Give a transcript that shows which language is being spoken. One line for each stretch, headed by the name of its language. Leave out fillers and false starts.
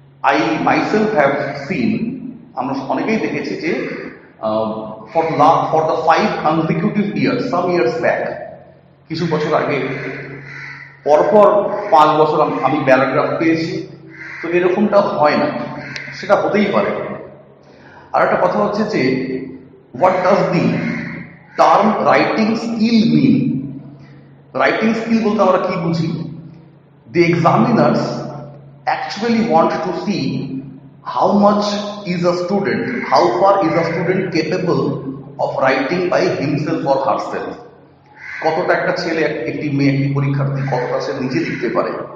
English: I myself have seen,
Bangla: আমরা অনেকেই দেখেছি যে
English: for the 5 consecutive years, some years back,
Bangla: কিছু বছর আগে পরপর 5 বছর আমি প্যারাগ্রাফ পেয়েছি। তো এরকমটা হয় না, সেটা হতেই পারে। আর একটা কথা হচ্ছে যে
English: What does the term writing skill mean?
Bangla: Writing skill বলতে আমরা কি বুঝি?
English: The examiners actually want to see how much is a student, how far is a student capable of writing by himself or herself.
Bangla: কতটা একটা ছেলে, একটি মেয়ে, একটি পরীক্ষার্থী কতটা সে নিজে লিখতে পারে।